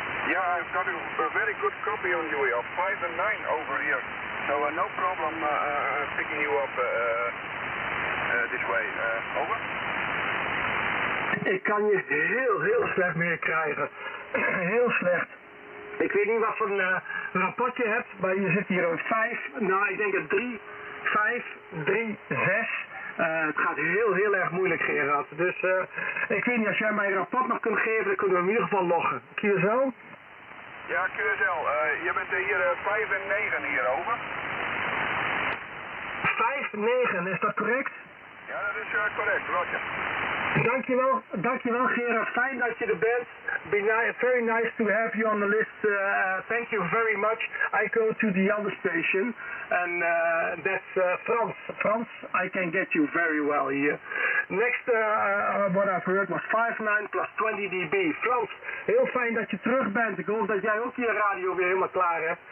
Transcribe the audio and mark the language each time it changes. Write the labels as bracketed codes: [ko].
[en] Here, I've got a very good copy on you here, 5 and 9 over here. So no problem picking you up this way. Over? [nl] Ik kan je heel slecht meer krijgen. Heel slecht. Ik weet niet wat voor een rapport je hebt, maar je zit hier een 5, nou ik denk een 3, 5, 3, 6. Het gaat heel erg moeilijk, Gerard. Dus ik weet niet, als jij mij een rapport nog kunt geven, dan kunnen we in ieder geval loggen. QSL? Ja, QSL. Je bent hier 5 en 9 hier, over. 5, 9, is dat correct? Ja, dat is correct, Roger. Dankjewel Gerard, fijn dat je er bent. [en] Very nice to have you on the list. Thank you very much. I go to the other station, and that's Frans. Frans, I can get you very well here. Next, what I've heard was 5-9 plus 20 dB. [nl] Frans, heel fijn dat je terug bent. Ik hoop dat jij ook je radio weer helemaal klaar hebt.